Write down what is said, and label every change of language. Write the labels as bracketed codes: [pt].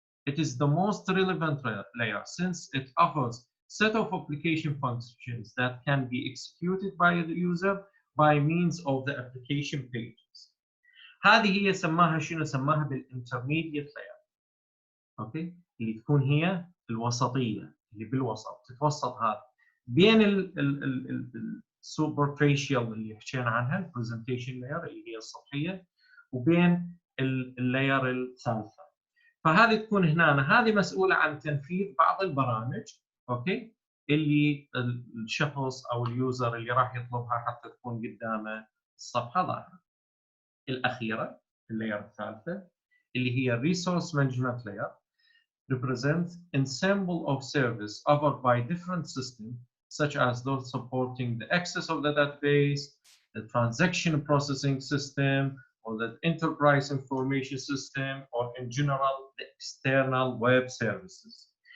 [en] It is the most relevant layer since it offers set of application functions that can be executed by the user by means of the application pages. [ar] هذه هي سماها شنو؟ سماها بالintermediate layer. اوكي، اللي تكون هي الوسطيه، اللي بالوسط، تتوسط هذا بين السوبرفيشال اللي حكينا عنها، البرزنتيشن لاير اللي هي السطحيه، وبين اللاير الثالثه. فهذه تكون هنا، هذه مسؤوله عن تنفيذ بعض البرامج، اوكي، اللي الشخص او اليوزر اللي راح يطلبها حتى تكون قدامه الصفحه ظاهره. الاخيره اللاير الثالثه اللي هي الريسورس مانجمنت لاير [en] represents ensemble of service offered by different systems, such as those supporting the access of the database, the transaction processing system, or the enterprise information system, or in general the external web services.